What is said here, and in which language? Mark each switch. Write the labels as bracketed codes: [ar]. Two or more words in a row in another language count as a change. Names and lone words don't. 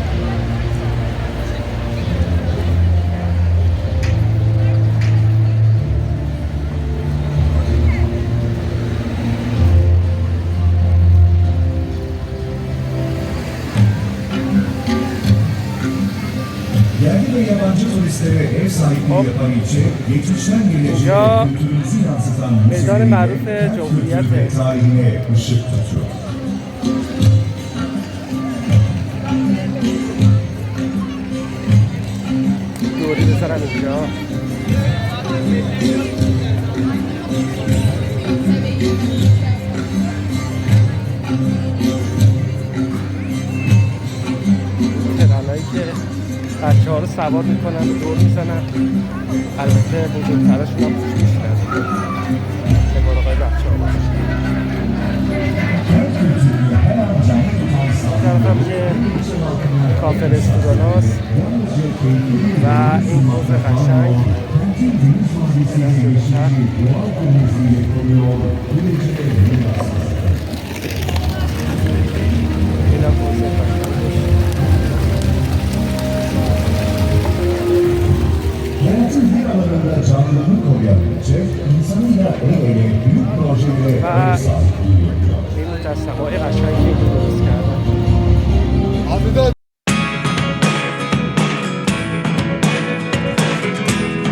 [tr] Yerli ve yabancı turistlere ev sahipliği yapan ilçe, geçmişten geleceğe kültürümüzü yansıtan müzelerini kültür ve tarihine ışık tutuyor. [fa] دوری بذارم اینجا. ترانایی که بچه ها رو سوار میکنن و دور میزنن. البته بزرگترشون هم توش میشنن به مراقب بچه ها باشه. این طرف هم یه کافه رستوران هاست و این حوض قشنگ. [tr] Hayatın her alanında canlılığını koruyabilecek, insanın da el ele büyük projelere ev sahipliği yapıyor. [fa] این مجسمه های قشنگی درست کردن.